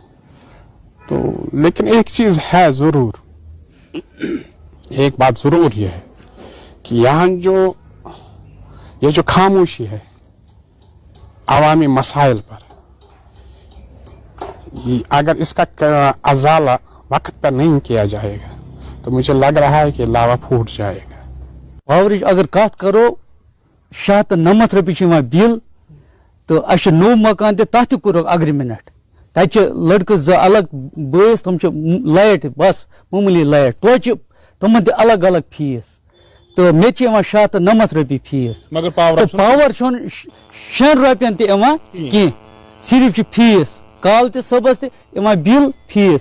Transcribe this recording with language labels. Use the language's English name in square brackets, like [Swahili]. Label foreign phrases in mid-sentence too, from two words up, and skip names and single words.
[Urdu] تو لیکن ایک چیز ہے ضرور، ایک بات ضرور یہ ہے کہ یہاں یہ جو خاموشی ہے عوامی مسائل پر، اگر اس کا ازالہ وقت پر نہیں کیا جائے گا تو مجھے لگ رہا ہے کہ لاوا پھوٹ جائے گا. [Kashmiri] پاورچ اگر کت کرو 690 رۄپیہِ بل تو اچھا نو مکان تہ کورُکھ اگریمنٹ. تتہِ لڑکہٕ زٕ الگ بٲیس تم لایٹ بس معموٗلی لایٹ توتہِ تمن تہِ الگ الگ فیس تو مےٚ تہِ 690 رۄپیہِ فیس مگر پاور چھُنہٕ 6 رۄپین تہِ یِوان کینٛہہ، صرف چھُ فیس کال تہِ صبحس تہِ یِوان بل فیس.